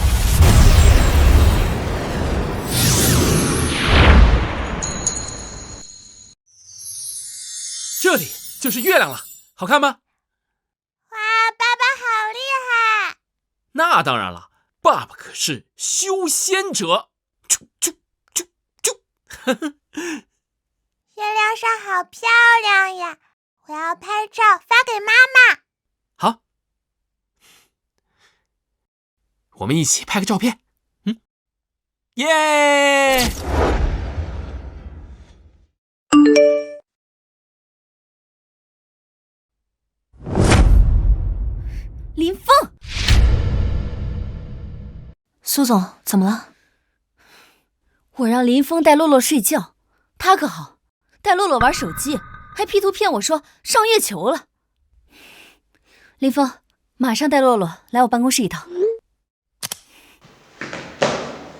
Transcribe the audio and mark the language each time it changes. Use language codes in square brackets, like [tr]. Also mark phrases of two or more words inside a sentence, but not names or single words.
[zh] 這裡就是月亮了，好看嗎？哇，爸爸好厲害！那當然了，爸爸可是修仙者。月亮上好漂亮呀，我要拍照發給媽媽。好，我們一起拍個照片。耶！林峰，蘇總，怎麼了？我讓林峰帶洛洛睡覺，他可好，帶洛洛玩手機，還 P 圖騙我說上月球了。林峰，馬上帶洛洛來我辦公室一趟。